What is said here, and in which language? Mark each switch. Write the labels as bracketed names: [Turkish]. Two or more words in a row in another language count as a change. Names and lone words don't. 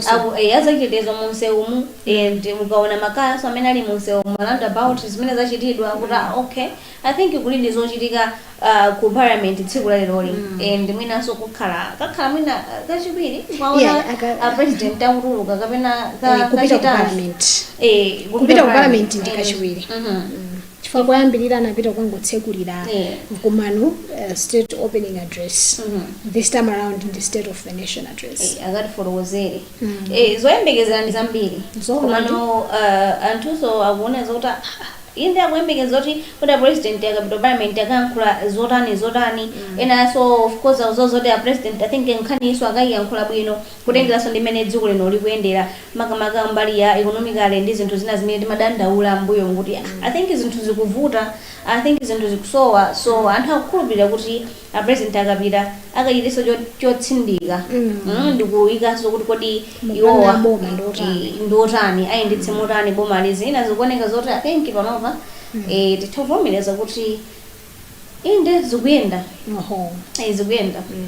[Nyanja] azachitetezo munse umu and mukaona makaya so amene ali munse umu roundabout zimene zachitidwa kuti [English] okay, I think [Nyanja] kuli ndi zochitika ku Parliament tsiku la lero and mwinaso kakhala mwina kachiwiri kwaona president akutuluka kapena kupita ku Parliament kupita ku Parliament ndi kachiwiri chifukwa kuyambirira anapita kukangotsekulira mkumano [English] state opening address. This time around in the State of the Nation Address [Nyanja] akati folowozere zoyembekezera ndi zambiri komano anthuso akuona zoti inde akuyembekeza kuti president akapita Parliament akankhula zotani ena [English] so of [Nyanja] course azozoti president [English] I think [Nyanja] nkhaniso akayiyankhula bwino kutengeranso ndi mmene dziko lino likuyendera makamaka mbali ya economically ndi zinthu zina zimene timadandaula mbuyo kuti [English] I think [Nyanja] zinthu zikuvuta, [English] I think [Nyanja] zinthu zikusowa, so anthu akukhulupirira kuti president akapita akachitiso chotsindika ndikuyikaso kuti kodi iwowa ndotani ayendetse motani boma lizina zikuoneka zoti [English] I think [Nyanja] panopa titavomereza kuti inde zikuyenda zikuyenda.